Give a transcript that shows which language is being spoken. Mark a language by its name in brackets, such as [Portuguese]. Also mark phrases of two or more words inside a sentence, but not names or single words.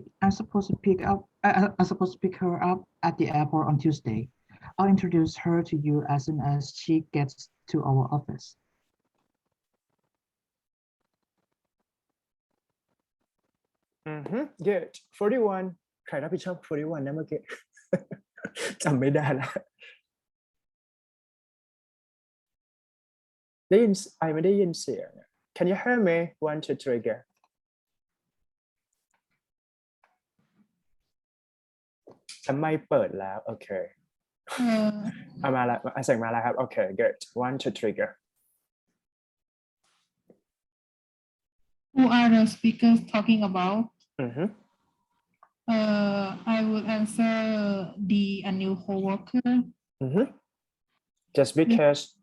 [English] I'm supposed to pick her up at the airport on Tuesday. I'll introduce her to you as soon as she gets to our office. [Thai] Good 41 ใครรับผิดชอบ41นะเมื่อกี้ จำไม่ได้แล้วไม่ได้ยินเสียง [English] Can you hear me [Thai] 1 2 3 go ทำไมเปิดแล้วโอเคมาแล้วเสียงมาแล้วครับโอเค good 1 2 3 go [English] Who are the speakers talking about? I would answer a new coworker. Just because